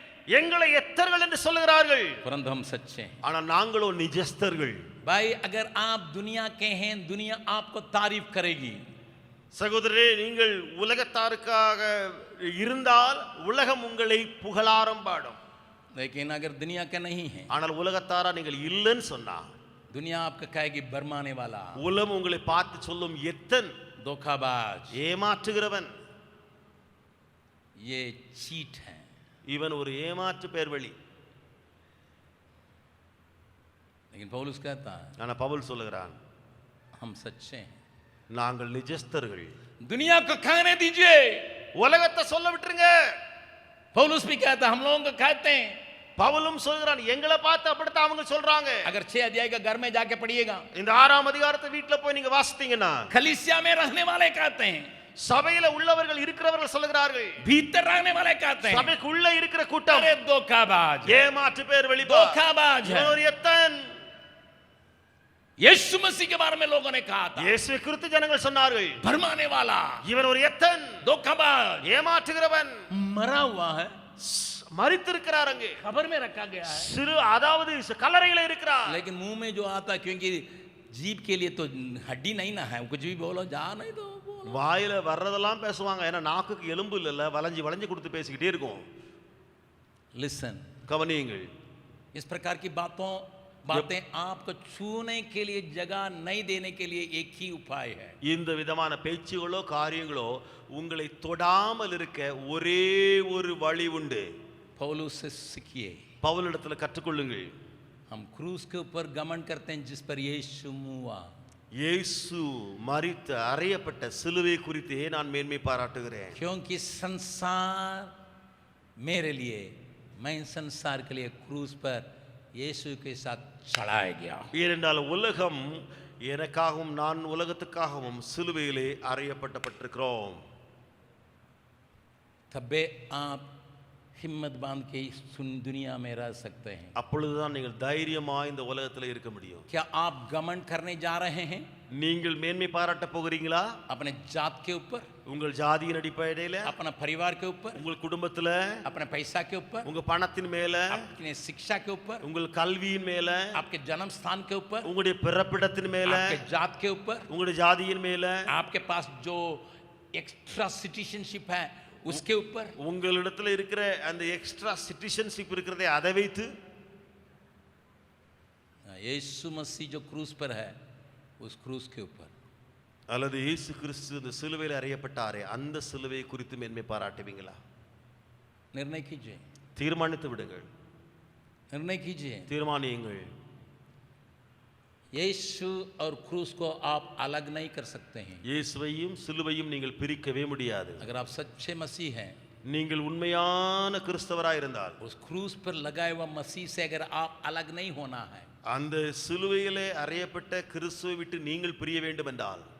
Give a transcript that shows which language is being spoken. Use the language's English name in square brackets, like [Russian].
[Tamil] எங்களை எத்தர்கள் என்று சொல்லுகிறார்கள், [Hindi] परंतु हम सच्चे हैं। [Tamil] ஆனா நாங்களோ நிஜஸ்தர்கள்। [Hindi] भाई अगर आप दुनिया के हैं, दुनिया आपको तारीफ करेगी। [Tamil] சகோதரரே, நீங்கள் உலகத்தாருக்காக இருந்தால் உலகம் உங்களை புகழாரம் பாடும்। [Hindi] लेकिन अगर दुनिया के नहीं है, [Tamil] ஆனால் உலகத்தாரா நீங்கள் இல்லைன்னு சொன்னா [Hindi] दुनिया आपको कहेगी भरमाने वाला, [Tamil] உலகம் உங்களை பார்த்து சொல்லும் எத்தன், [Hindi] धोखाबाज, [Tamil] ஏமாற்றுகிறவன், [Hindi] ये चीट है। [Tamil] இவன் ஒரு ஏமாற்று பேர்வழி। [Hindi] लेकिन पौलुस कहता है, [Tamil] ஆனா பவுல் சொல்லுகிறான், [Hindi] हम सच्चे हैं। [Tamil] நாங்கள் நிஜஸ்தர்கள்। [Hindi] दुनिया को कहने दीजिए, [Tamil] உலகத்தை சொல்ல விட்டுருங்க। [Hindi] पौलुस भी कहता है, हम लोगों को कहते हैं। [Tamil] பவுலும் சொல்கிறான், எங்களை பார்த்து அப்படித்தான் அவங்க சொல்றாங்க। [Hindi] अगर 6 अध्याय का घर में जाके पढ़िएगा, [Tamil] இந்த 6ஆம் அதிகாரத்தை வீட்ல போய் நீங்க வாசித்தீங்கன்னா, [Hindi] कलीसिया में रहने वाले कहते हैं, [Tamil] சபையில உள்ளவர்கள் இருக்கிறவர்கள் சொல்லுகிறார்கள், [Hindi] भीतर रहने वाले कहते हैं, [Tamil] சபைக்குள்ள இருக்கிற கூட்டம் [Hindi] अरे धोखाबाज, [Tamil] ஏமாற்று பேர்வழி, [Hindi] धोखाबाज है। [Tamil] ஒரு எத்தன்। [Hindi] यीशु मसीह के बारे में लोगों ने कहा था, [Tamil] இயேசுவை குறித்து ஜனங்கள் சொன்னார்கள், [Hindi] भरमाने वाला, [Tamil] இவன் ஒரு எத்தன், [Hindi] धोखाबाज, [Tamil] ஏமாற்றுகிறவன், [Hindi] मरा हुआ है, [Tamil] மரித்திருக்கிறார், அங்கே [Hindi] खबर में रखा गया है। [Tamil] சிறு அதாவது கல்லறையில இருக்கிறார்। [Hindi] लेकिन मुंह में जो आता, क्योंकि जीभ के लिए तो हड्डी नहीं ना है, कुछ भी बोलो जा नहीं दो बोलो। [Tamil] வாயில வர்றதெல்லாம் பேசுவாங்க, ஏன்னா நாக்குக்கு எலும்பு இல்ல, வளைஞ்சு வளைஞ்சு கொடுத்து பேசிக்கிட்டே இருக்கும்। [English] listen, [Tamil] கவனியுங்கள், [Hindi] इस प्रकार की बातें आपको छूने के लिए जगह नहीं देने के लिए एक ही उपाय है। [Tamil] இந்த விதமான பேச்சுகளோ காரியங்களோ உங்களை தொடாமல் இருக்க ஒரே ஒரு வழி உண்டு। [Hindi] पौलुस से सीखिए, [Tamil] பவுலிடத்துல கற்றுக்கொள்ளுங்கள்। [Hindi] हम क्रूस के ऊपर घमंड करते हैं जिस पर यीशु मुआ। [Tamil] இயேசு மரித்த அறையப்பட்ட சிலுவை குறித்தே நான் மேன்மை பாராட்டுகிறேன்। [Hindi] क्योंकि संसार मेरे लिए, मैं संसार के लिए क्रूस पर यीशु के साथ चढ़ाया गया। [Tamil] ஏனென்றால் உலகம் எனக்காகவும் நான் உலகத்துக்காகவும் சிலுவையிலே அறையப்பட்டிருக்கிறோம்। [Hindi] तबे आप हिम्मत बांध के दुनिया में रह सकते हैं। [Tamil] அப்பொழுதுதான் நீங்கள் தைரியமா இந்த உலகத்துல இருக்க முடியும்। [Hindi] क्या आप घमंड करने जा रहे हैं [Tamil] நீங்கள் மேன்மை பாராட்ட போகிறீங்களா? [Hindi] अपने जात के ऊपर, [Tamil] உங்கள் ஜாதியின் அடிப்படையில, [Hindi] अपना परिवार के ऊपर, [Tamil] உங்கள் குடும்பத்துல, [Hindi] अपने पैसा के ऊपर, [Tamil] உங்க பணத்தின் மேல, [Hindi] अपने शिक्षा के ऊपर, [Tamil] உங்கள் கல்வியின் மேல, [Hindi] आपके जन्म स्थान के ऊपर, [Tamil] உங்களுடைய பிறப்பிடத்தின் மேல, [Hindi] आपके जात के ऊपर, [Tamil] உங்களுடைய ஜாதியின் மேல, [Hindi] आपके पास जो एक्स्ट्रा सिटीजनशिप है उसके ऊपर, [Tamil] உங்களிடத்துல இருக்கிற அந்த எக்ஸ்ட்ரா சிட்டிசன்ஷிப் இருக்கிறதே அதை வைத்து, [Hindi] यीशु मसीह जो क्रूस पर है उस क्रूस के ऊपर, [Tamil] அல்லது இயேசு கிறிஸ்து இந்த சிலுவையில் அறையப்பட்டாரே அந்த சிலுவையை குறித்து மேன்மை பாராட்டுவீங்களா? [Hindi] निर्णय कीजिए, [Tamil] தீர்மானித்து விடுங்கள், [Hindi] निर्णय कीजिए। [Tamil] தீர்மானியுங்கள்। [Hindi] यीशु और क्रूस को आप अलग नहीं कर सकते हैं। [Tamil] இயேசுவையும் சிலுவையும் நீங்கள் பிரிக்கவே முடியாது। [Hindi] अगर आप सच्चे मसीह हैं, [Tamil] நீங்கள் உண்மையான கிறிஸ்தவராய் இருந்தால், [Hindi] उस क्रूस पर लगाए हुआ मसीह से अगर आप अलग नहीं होना है, [Tamil] அந்த சிலுவையிலே அறையப்பட்ட கிறிஸ்துவை விட்டு நீங்கள் பிரிய வேண்டும் என்றால்,